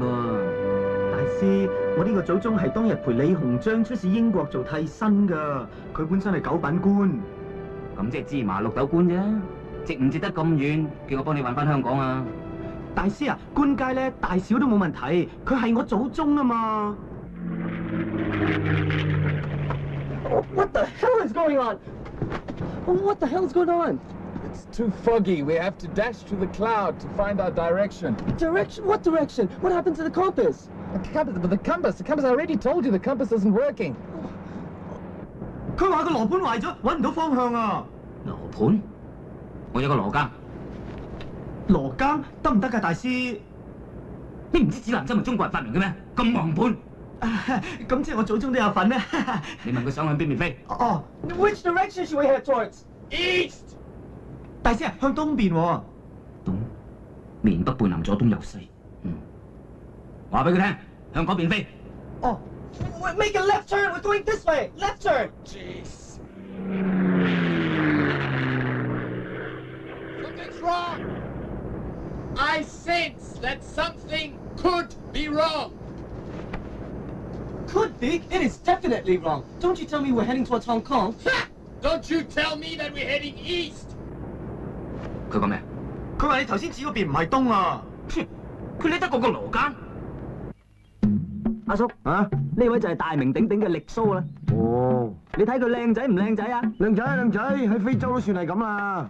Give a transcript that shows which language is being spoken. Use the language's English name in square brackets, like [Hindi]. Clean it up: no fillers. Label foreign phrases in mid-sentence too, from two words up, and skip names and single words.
[Cantonese] 大師，我呢個祖宗係當日陪李鴻章出使英國做替身㗎，佢本身係九品官。咁即係芝麻綠豆官啫，值唔值得咁遠？叫我幫你揾翻香港啊！大師啊，官階咧大小都冇問題，佢係我祖宗啊嘛。 [English] What the hell is going on? What the hell is going on? It's too foggy. We have to dash to the cloud to find our direction. Direction? What direction? What happened to the compass? The compass. I already told you the compass isn't working. [Cantonese] 佢話個羅盤壞咗，揾唔到方向啊！羅盤？我有個羅庚。羅庚得唔得㗎，大師？你唔知指南針係中國人發明嘅咩？咁盲盤！咁即係我祖宗都有份咩？你問佢想向邊邊飛？ [English] 哦 ，Which direction should we head towards? East。 [Cantonese] 大師啊，向東邊喎。東，面北背南左東右西。話俾佢聽，向嗰邊飛。 [English] 哦 ，Make a left turn. We're going this way. Left turn. Jeez. Something's wrong. I sense that something could be wrong. Could be. It is definitely wrong. Don't you tell me we're heading towards Hong Kong. Ha! Don't you tell me that we're heading east. [Cantonese] 佢講咩？佢話你頭先指嗰邊唔係東啊。佢理得過個羅庚？阿叔啊，呢位就係大名鼎鼎嘅力蘇啦。哦，你睇佢靚仔唔靚仔啊？靚仔靚仔，喺非洲都算係咁啦。